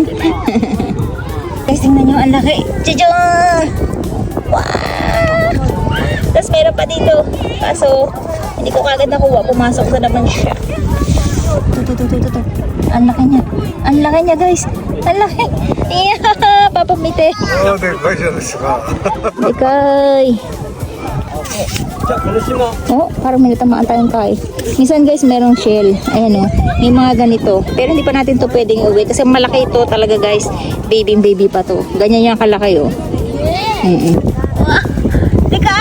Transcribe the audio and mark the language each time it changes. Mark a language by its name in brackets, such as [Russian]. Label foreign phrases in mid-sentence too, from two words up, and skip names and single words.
[Filipino] Guys, tingnan nyo, ang laki. Jajan! Wow! Tapos meron pa dito. Kaso, hindi ko kagad nakuha. Pumasok na naman siya. Ito. Ang laki niya. Ang laki niya guys. Ang laki. [Japanese] Yeah! Papamite. Oh, dekay じゃないですか。 Dekay. [Filipino] Oh, parang may natamaan tayong kay. Minsan guys, merong shell. Ayan oh. May mga ganito. Pero hindi pa natin to pwedeng uwi. Kasi malaki ito talaga guys. Baby pa to. Ganyan yung kalaki oh. Tika!